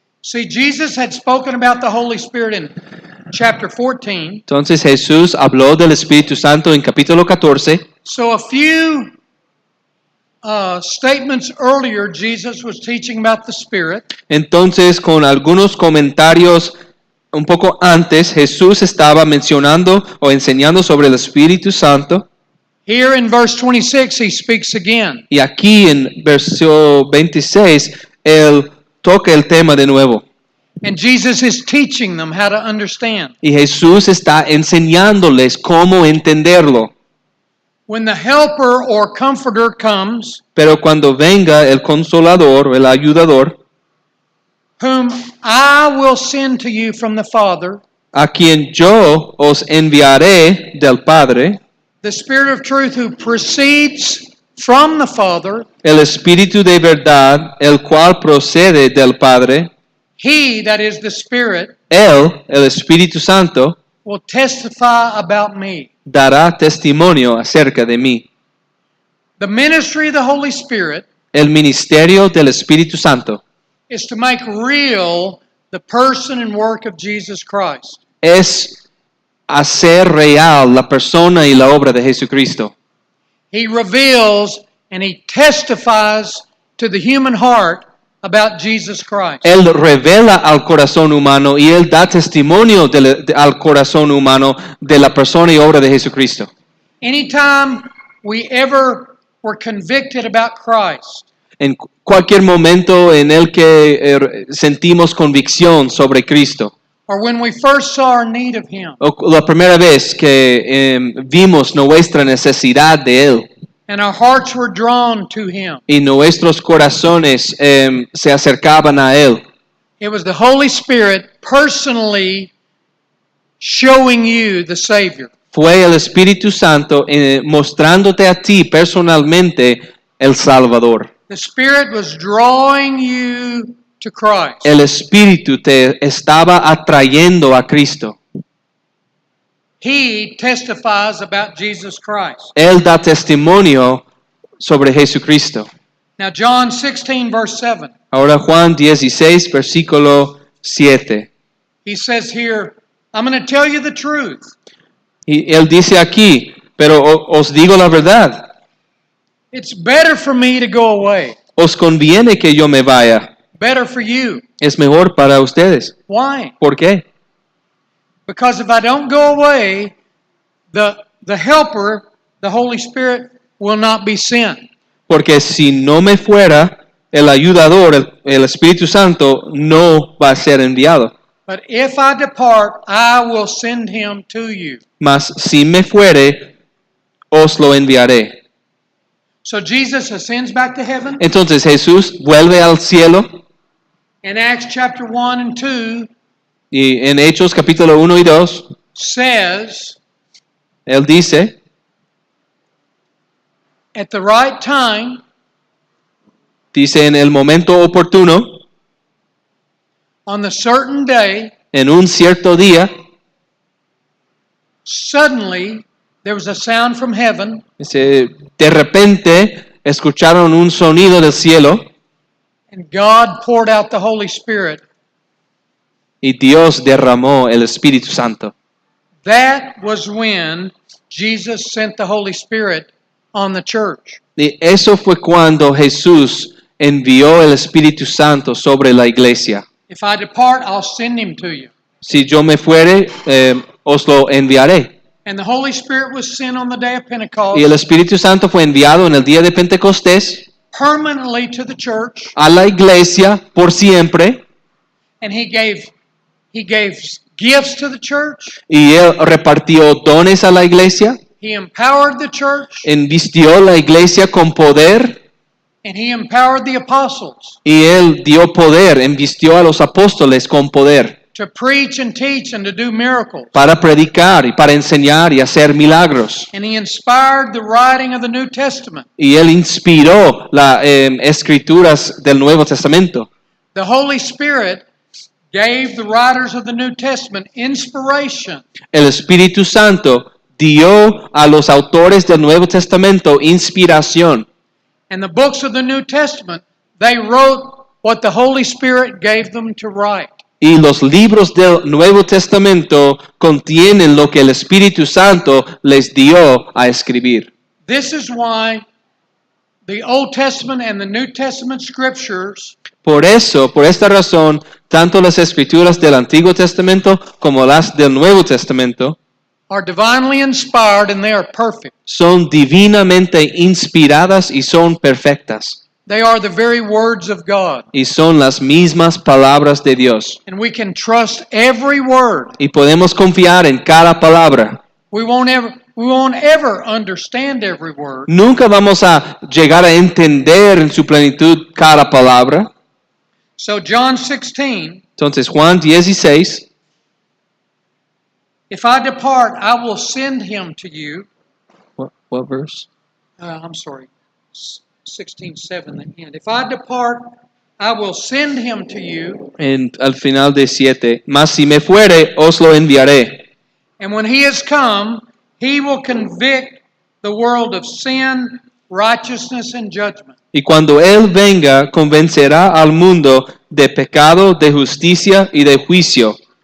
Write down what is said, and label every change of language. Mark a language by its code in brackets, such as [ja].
[en] See, Jesus had spoken about the Holy Spirit in chapter 14. [es] Entonces Jesús habló del Espíritu Santo en capítulo 14. [en] So a few statements earlier, Jesus was teaching about the Spirit. [es] Entonces, con algunos comentarios un poco antes, Jesús estaba mencionando o enseñando sobre el Espíritu Santo. [en] Here in verse 26, he speaks again. [es] Y aquí en verso 26, Él toca el tema de nuevo. [en] And Jesus is teaching them how to understand. [es] Y Jesús está enseñándoles cómo entenderlo. [en] When the helper or comforter comes, [es] Pero cuando venga el consolador o el ayudador, [en] whom I will send to you from the Father, [es] a quien yo os enviaré del Padre, [en] the Spirit of truth who proceeds from the Father, [es] el Espíritu de verdad, el cual procede del Padre, [en] he, that is the Spirit, [es] Él, el Espíritu Santo, [en] will testify about me. [es] dará testimonio acerca de mí. [en] The ministry of the Holy Spirit [es] El ministerio del Espíritu Santo [en] is to make real the person and work of Jesus Christ. [es] es hacer real la persona y la obra de Jesucristo. [en] He reveals and he testifies to the human heart about Jesus Christ. [es] Él revela al corazón humano y Él da testimonio al corazón humano de la persona y obra de Jesucristo. [en] Anytime we ever were convicted about Christ, [es] En cualquier momento en el que sentimos convicción sobre Cristo, [en] or when we first saw our need of Him, [es] o la primera vez que vimos nuestra necesidad de Él [en] and our hearts were drawn to Him, [es] y nuestros corazones se acercaban a Él, [en] it was the Holy Spirit personally showing you the Savior. [es] fue el Espíritu Santo mostrándote a ti personalmente el Salvador. [en] The Spirit was drawing you to Christ. [es] El Espíritu te estaba atrayendo a Cristo. [en] He testifies about Jesus Christ. [es] Él da testimonio sobre Jesucristo. [en] Now, John 16, verse 7, [es] Ahora Juan 16, versículo 7. [en] he says here, I'm going to tell you the truth. [es] Y él dice aquí, pero os digo la verdad, [en] It's better for me to go away. [es] os conviene que yo me vaya. [en] Better for you. [es] Es mejor para ustedes. [en] Why? [es] ¿Por qué? [en] Because if I don't go away, the helper, the Holy Spirit, will not be sent. [es] Porque si no me fuera, el ayudador, el Espíritu Santo, no va a ser enviado. [en] But if I depart, I will send him to you. [es] Mas si me fuere, os lo enviaré. [en] So Jesus ascends back to heaven. [es] Entonces Jesús vuelve al cielo [en] In Acts chapter 1 and 2 [es] y en Hechos capítulo 1 y 2, [en] says, [es] él dice, [en] at the right time, [es] dice en el momento oportuno, [en] on the certain day, [es] en un cierto día, [en] suddenly there was a sound from heaven, [es] dice, de repente escucharon un sonido del cielo [en] and God poured out the Holy Spirit. [es] y Dios derramó el Espíritu Santo. [en] That was when Jesus sent the Holy Spirit on the church. [es] Y eso fue cuando Jesús envió el Espíritu Santo sobre la iglesia. [en] If I depart, I'll send him to you. [es] Si yo me fuere, os lo enviaré. [en] And the Holy Spirit was sent on the day of Pentecost [es] Y el Espíritu Santo fue enviado en el día de Pentecostés [en] permanently to the church, [es] a la iglesia por siempre, [en] and he gave gifts to the church. [es] y él repartió dones a la iglesia, [en] He empowered the church, [es] envistió la iglesia con poder, [en] and he empowered the apostles [es] y él dio poder, envistió a los apóstoles con poder [en] to preach and teach and to do miracles. [es] para predicar y para enseñar y hacer milagros. [en] And he inspired the writing of the New Testament. [es] Y él inspiró las escrituras del Nuevo Testamento. [en] The Holy Spirit gave the writers of the New Testament inspiration [es] El Espíritu Santo dio a los autores del Nuevo Testamento inspiración. [en] and the books of the New Testament, they wrote what the Holy Spirit gave them to write. [es] Y los libros del Nuevo Testamento contienen lo que el Espíritu Santo les dio a escribir. [en] This is why the Old Testament and the New Testament scriptures [es] Por eso, por esta razón, tanto las escrituras del Antiguo Testamento como las del Nuevo Testamento [en] are divinely inspired and they are perfect. [es] son divinamente inspiradas y son perfectas. [en] They are the very words of God. [es] Y son las mismas palabras de Dios. [en] And we can trust every word. [es] Y podemos confiar en cada palabra. [en] We won't ever understand every word. [es] Nunca vamos a llegar a entender en su plenitud cada palabra. [en] So John 16, [es] Entonces Juan 16, [en] if I depart, I will send him to you. what verse? I'm sorry. 16:7, the end. If I depart, I will send him to you, [es] Al final de 7, mas si me fuere, os lo enviaré. [en] and when he has come, he will convict the world of sin, righteousness, and judgment. [es] Y cuando Él venga, convencerá al mundo de pecado, de justicia y de juicio.